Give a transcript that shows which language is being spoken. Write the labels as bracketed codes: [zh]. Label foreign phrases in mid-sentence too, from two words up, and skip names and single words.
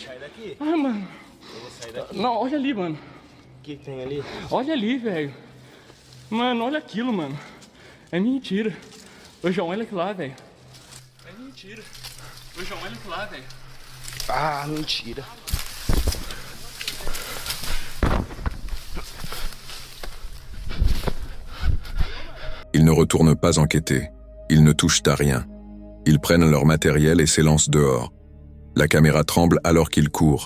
[pt] Sai daqui. Ai, mano. Eu vou sair daqui. Não, olha ali, mano. O que tem ali? Olha ali, velho. Mano, olha aquilo, mano. É mentira. Ô, João, olha aquilo lá, velho. É mentira. Ô, João, olha aquilo lá, velho. Ah, mentira. [fr] Ils ne retournent pas enquêter. Ils ne touchent à rien. Ils prennent leur matériel et s'élancent dehors. La caméra tremble alors qu'ils courent.